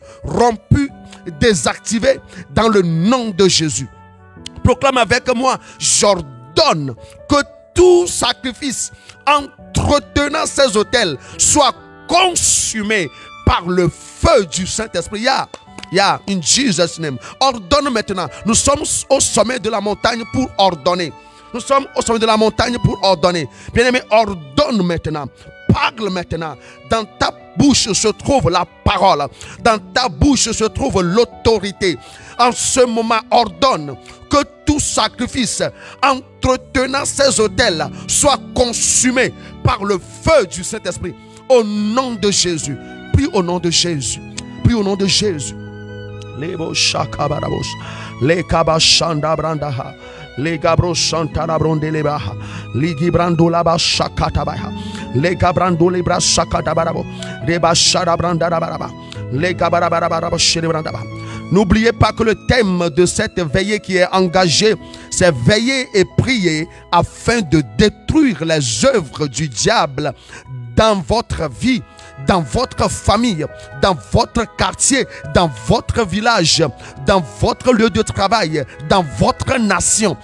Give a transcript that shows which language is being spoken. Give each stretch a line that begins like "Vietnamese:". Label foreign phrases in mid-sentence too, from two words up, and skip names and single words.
French: Rompu, désactivé dans le nom de Jésus. Proclame avec moi, j'ordonne que tout sacrifice entretenant ces autels soit consumé par le feu du Saint-Esprit.
English: Yeah, in Jesus' name.
French: Ordonne maintenant. Nous sommes au sommet de la montagne pour ordonner. Nous sommes au sommet de la montagne pour ordonner. Bien-aimé, ordonne maintenant. Parle maintenant. Dans ta bouche se trouve la parole. Dans ta bouche se trouve l'autorité. En ce moment, ordonne que tout sacrifice entretenant ces autels soit consumé par le feu du Saint-Esprit. Au nom de Jésus. Prie au nom de Jésus. Prie au nom de Jésus. Lebo shakabarabos. Le kabashanda brandaha. Le gabro shantara brondelebaha. Le gibrando laba shakatabaha. Le gabrando lebra shakatabarabo. Reba sharabrandarabaraba. Le gabarabaraba sherebrandaba. N'oubliez pas que le thème de cette veillée qui est engagée, c'est veiller et prier afin de détruire les œuvres du diable dans votre vie, dans votre famille, dans votre quartier, dans votre village, dans votre lieu de travail, dans votre nation.